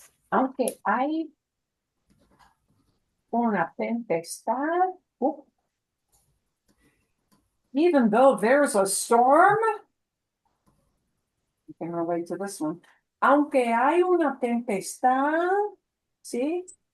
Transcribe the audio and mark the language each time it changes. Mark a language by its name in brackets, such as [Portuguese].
[Spanish] Aunque hay una tempestad. [English] Even though there's a storm. You can relate to this one. [Spanish] Aunque hay una tempestad, ¿sí?